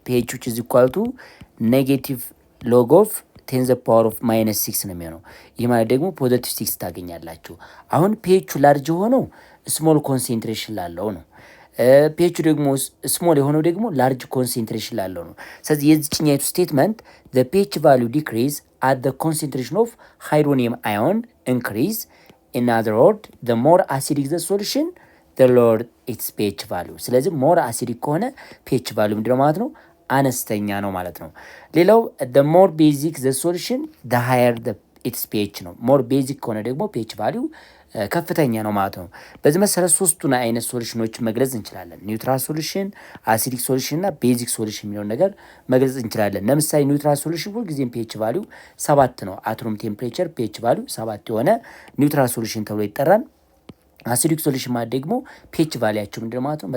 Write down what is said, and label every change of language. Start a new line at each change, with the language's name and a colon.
Amharic: ፒኤች
English: which is equal to ኔጌቲቭ ሎግ ኦፍ ቴን ዘ ፓወር ኦፍ ማይነስ 6
Amharic: ነው የሚሆነው። ይህ ማለት ደግሞ ፖዚቲቭ 6 ታገኛላችሁ። አሁን ፒኤቹ ላርጅ ሆነው ስሞል ኮንሰንትሬሽን ላለው ነው። ፒኤቹ ደግሞ ስሞል የሆነው ደግሞ ላርጅ ኮንሴንትሬሽን ላለው ነው። ስለዚህ የዚችኛይቱ ስቴትመንት
English: the pH value decrease at the concentration of hydronium ion increase. In other words, the more acidic the solution, the lower its pH value.
Amharic: ስለዚህ ሞር አሲዲክ ከሆነ pH value ምንድነው ማለት ነው? አነስተኛ ነው ማለት ነው። ሌላው
English: the more basic the solution, the higher the its pH
Amharic: ነው። ሞር ቤዚክ ከሆነ ደግሞ pH value ከፍተኛ ነው ማለት ነው። በዚህ መሰረት ሶስቱን አይነት ሶሉሽኖች መግለጽ እንችላለን። ኒውትራል ሶሉሽን፣ አሲዲክ ሶሉሽን እና ቤዚክ ሶሉሽን የሚለውን ነገር መግለጽ እንችላለን። ለምሳሌ ኒውትራል ሶሉሽን ሁልጊዜም ፒኤች ቫሊዩ 7 ነው። አቶም ቴምፕሬቸር ፒኤች ቫሊዩ 7 የሆነ ኒውትራል ሶሉሽን ተብሎ ይጠራል። አሲዲክ ሶሉሽን ማለት ደግሞ ፒኤች ቫሊያቸው ምንድነው ማለት ነው?